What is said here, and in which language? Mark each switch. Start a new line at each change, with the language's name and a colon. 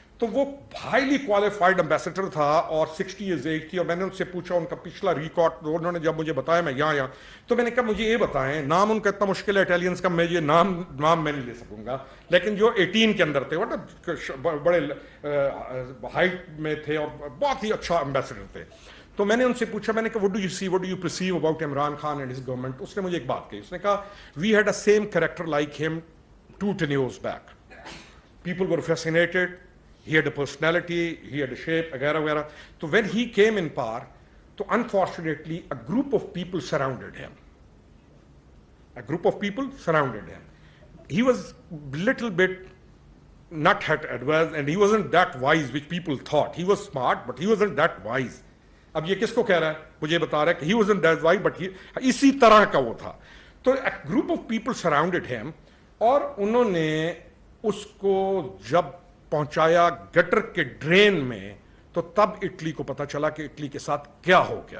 Urdu: تو وہ highly qualified ambassador تھا اور 60 ایئرز ایج تھی, اور میں نے ان سے پوچھا ان کا پچھلا ریکارڈ, انہوں نے جب مجھے بتایا میں یہاں تو میں نے کہا مجھے یہ بتائیں, نام ان کا اتنا مشکل ہے اٹیلینس کا, میں یہ نام میں نہیں لے سکوں گا, لیکن جو 18 کے اندر تھے بڑے ہائٹ میں تھے اور بہت ہی اچھا امبیسڈر تھے. تو میں نے ان سے پوچھا, میں نے کہا
English: What do you see, what do you perceive about Imran Khan and his government.
Urdu: اس نے مجھے ایک بات کہی, اس نے کہا
English: We had a same character like him 2 tenures back. People were fascinated. He had a personality, he had a shape,
Urdu: وغیرہ وغیرہ.
English: So when he came in power, so unfortunately a group of people surrounded him. A group of people surrounded him. He was little bit not had advanced and he wasn't that wise which people thought. He was smart but he wasn't that wise.
Urdu: اب یہ کس کو کہہ رہا ہے, مجھے بتا رہا ہے کہ
English: he wasn't that wise but
Urdu: اسی طرح کا وہ تھا. تو
English: a group of people surrounded him
Urdu: اور انہوں نے اس کو جب پہنچایا گٹر کے ڈرین میں, تو تب اٹلی کو پتا چلا کہ اٹلی کے ساتھ کیا ہو گیا.